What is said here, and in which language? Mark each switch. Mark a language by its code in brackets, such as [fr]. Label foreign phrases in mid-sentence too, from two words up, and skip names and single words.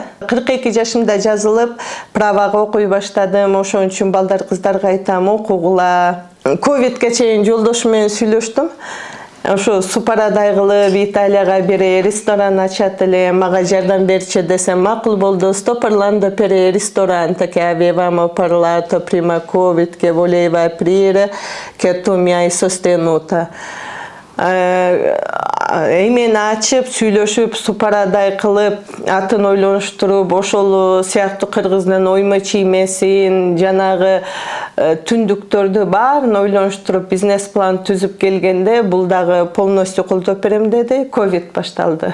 [ky] 42 жашымда жазылып, правага окуй баштадым. Ошон үчүн балдар кыздарга айтам, окугула. Ковидке чейин жолдошум менен сүйлөштүм. Ошо супарадай кылып Италияга бир ресторан ачат эле, мага жардам берчи десем макул болду. [it] Sto parlando per il ristorante che avevamo parlato prima Covid che voleva aprire, che tu mi hai sostenuta. [ky] Эмен ачып, сүйлөшүп, супарадай кылып, атын ойлонуштуруп, ошол сыяктуу кыргыздын оймо чиймесин, жанагы түндүктөрдү баарын ойлонуштуруп, бизнес план түзүп келгенде, бул дагы полностью колдоп берем деди, ковид башталды.